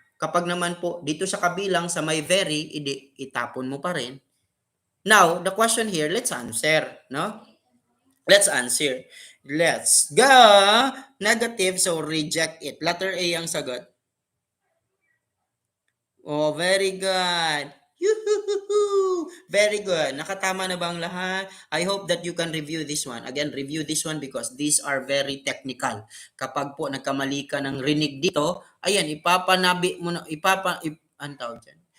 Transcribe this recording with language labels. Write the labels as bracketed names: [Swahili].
[Filipino] Kapag naman po, dito siya kabilang sa may very, itapon mo pa rin. [English] Now, the question here, let's answer, no? Let's answer. Let's go! Negative, so reject it. [Filipino] Letter A ang sagot. [English] Oh, very good. Yoo-hoo-hoo-hoo. Very good. [Filipino] Nakatama na ba ang lahat? [English] I hope that you can review this one. Again, review this one because these are very technical. [Filipino] Kapag po nagkamali ka ng rinig dito, ayan, ipapanabi mo na, ang tawag dyan?